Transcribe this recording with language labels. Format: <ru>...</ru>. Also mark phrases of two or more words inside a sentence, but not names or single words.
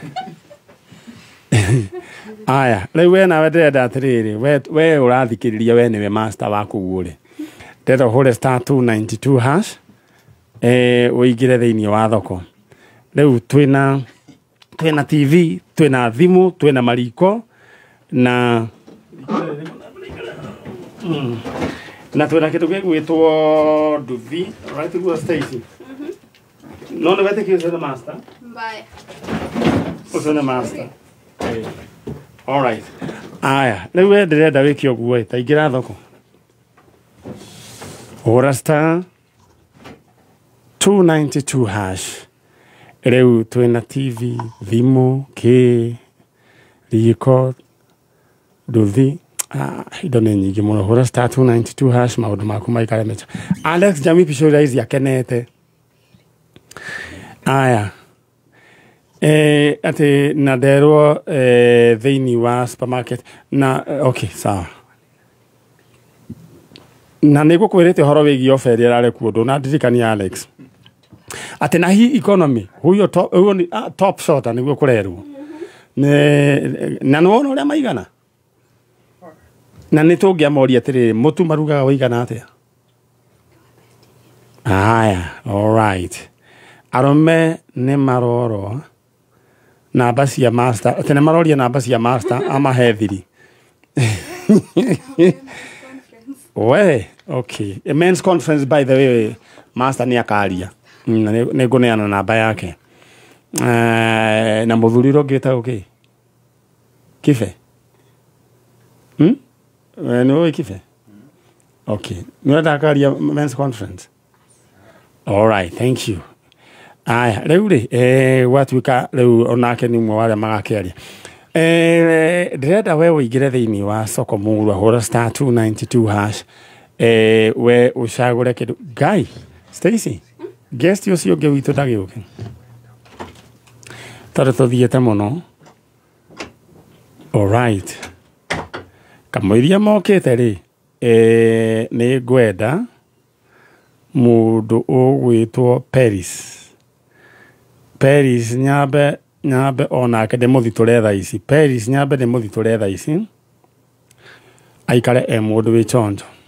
<ki>aya rĩu we nawe ndĩrenda atĩrĩrĩ we ũrathikĩrĩria we nĩwe master waku guo rĩ ndĩrenda ũhũre *292# ũingĩre thĩinĩ wa thoko rĩu twĩna TV twĩna thimũ twĩna mariko na twĩna kĩndũ gĩgwĩtwo nduthi right guo Stacy no nĩ wetĩkĩtie ũcio nĩ master Mbaya. ũcio nĩ master</ki> <en>all right</en> <ki>aya rĩu we ndĩrenda wĩke ũguo ta ingĩra thoko hũra *292# rĩu twĩna TV thimũ riko nduthi indo nĩ nyingĩ mũno hũra *292# maũndũ maku maikare mecha Alex Jami Pishori akenete aya atĩ na nderwo thĩinĩ wa supermarket na okay sawa na nĩgũkwĩrĩte ũhoro wĩgiĩ ofa ĩrĩa ĩrarĩ kuo ndũnandirikania Alex atĩ na hii economy huyo</ki> <en>top shot</en> <ki>nĩguo kũrerwo na nĩwona ũrĩa maigana na nĩ tũngĩamoria atĩrĩrĩ mũtu marugaga ũigana atĩa aya</ki> <en>all right</en> <ki>arũme nĩ marorwo namba cia master atĩ nĩ maroria namba cia master amahe thiri we okay</ki> <en>a men's conference by the way master</en> <ki>nĩ akaria nĩ ngũneana namba yake na mũthuri ũngĩ wĩtagwo Kibe nĩ ũĩ Kibe okay nĩ ũrenda akaria</ki> <en>men's conference all right thank you</en> <ki>aya rĩu rĩ gwatuĩka rĩu onake nĩ ũmwe wa arĩa magakĩaria ndĩrenda we ũingĩre thĩinĩ wa soko murwa hũra *292# we ũcagũre kĩndũ Guy Stacy guest ũcio ũngĩ witũ ndagĩũke tondũ tũthiĩte mũno</ki> <en>all right</en> <ki>kamũiria mokĩte rĩ nĩ ngwenda mũndũ ũgwĩtwo Paris nyambe onake ndĩmũthitũre thaa ici Paris nyambe ndĩmũthitũre thaa ici aikare mũndũ wĩ chonjo</ki>